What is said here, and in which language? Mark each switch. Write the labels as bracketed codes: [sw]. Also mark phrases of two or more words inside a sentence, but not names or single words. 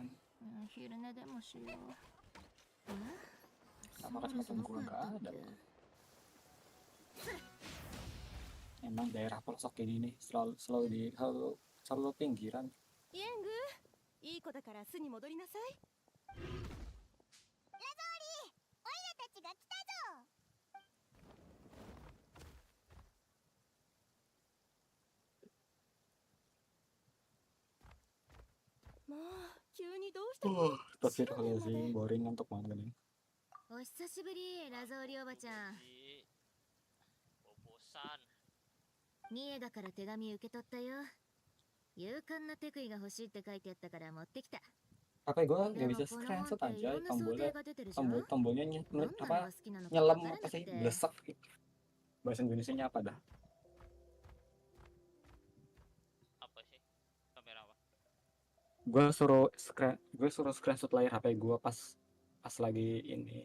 [ja] 昼寝でもしよう。 [id] Nama kecamatan gua nggak ada. Emang daerah pelosok ini nih selalu pinggiran. [ja] イエング、いい子だから巣に戻りなさい。ラゾーリー、オイラたちが来たぞ。もう急にどうしたの？ [id] Astagfirullahaladzim, boring untuk banget ini. [ja] お久しぶり、ラゾーリーおばちゃん。 [id] Jadi, bobosan. [ja] ミエだから手紙受け取ったよ。勇敢なテクイが欲しいって書いてあったから持ってきた。 [id] HP gua nggak bisa screenshot aja, tombolnya nyelam apa sih, blesek. Bahasa Indonesianya apa dah? Apa sih? Kamera apa? Gue suruh screenshot layar HP gue pas lagi ini.